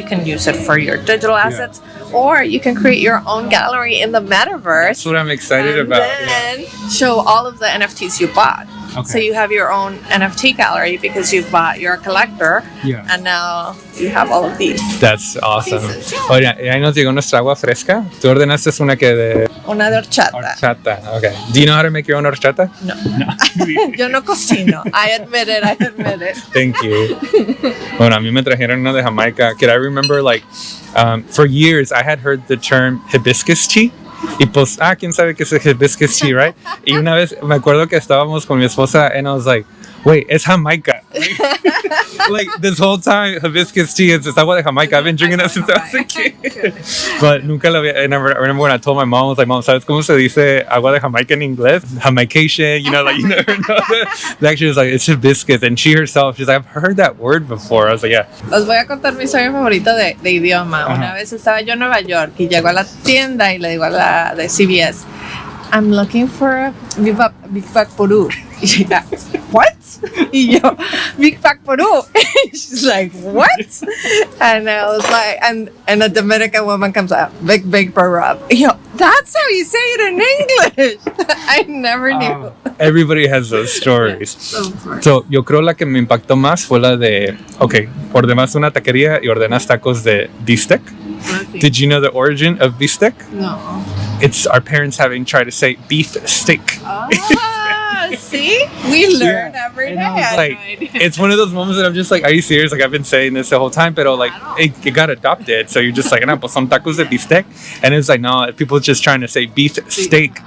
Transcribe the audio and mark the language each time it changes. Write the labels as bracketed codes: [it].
[en] You can use it for your digital assets, or you can create your own gallery in the Metaverse. That's what I'm excited about. And then show all of the NFTs you bought. So you have your own NFT gallery because you're a collector, and now you have all of these. That's awesome. [es] Oye, ahí nos llegó nuestra agua fresca. Tú ordenaste una que de... Una de horchata. Horchata, okay. [en] Do you know how to make your own horchata? [es] No. Yo no cocino. [en] I admit it. Thank you. [es] Bueno, a mí me trajeron una de Jamaica. [en] I remember, like, for years I had heard the term hibiscus tea. [es] Y pues, quién sabe qué es el hibiscus tea, [en] right? [es] Y una vez me acuerdo que estábamos con mi esposa [en] and I was like, wait, it's Jamaica. Like this whole time, hibiscus tea is agua de Jamaica. I've been drinking that since I was a kid. [es] But nunca lo había. [en] And I remember when I told my mom, I was like, Mom, [es] ¿sabes cómo se dice agua de Jamaica en inglés? [en] Jamaication, like you never know. Actually, was like, it's hibiscus. And she herself, she's like, I've heard that word before. I was like, yeah. [es] Les voy a contar mi historia favorita de idioma. Una vez estaba yo en Nueva York y llego a la tienda y le digo a la de CBS, [en] I'm looking for a Big Bag Peru. What? [es] Y yo, [en] Big Bag Peru. She's like, what? And I was like, and a Dominican woman comes out, Big Peru. [es] Y yo, [en] that's how you say it in English. I never knew. Everybody has those stories. So, yo creo la que me impactó más fue la de, ordenaste una taquería y ordenas tacos de bistec. Did you know the origin of bistec? No. it's our parents having tried to say beef steak. See, we learn every day. Like, it's one of those moments that I'm just like, are you serious? Like, I've been saying this the whole time, but like, it got adopted. So you're just like, no, [es] pues son tacos de beefsteak. [en] And it's like, no, people just trying to say beef steak.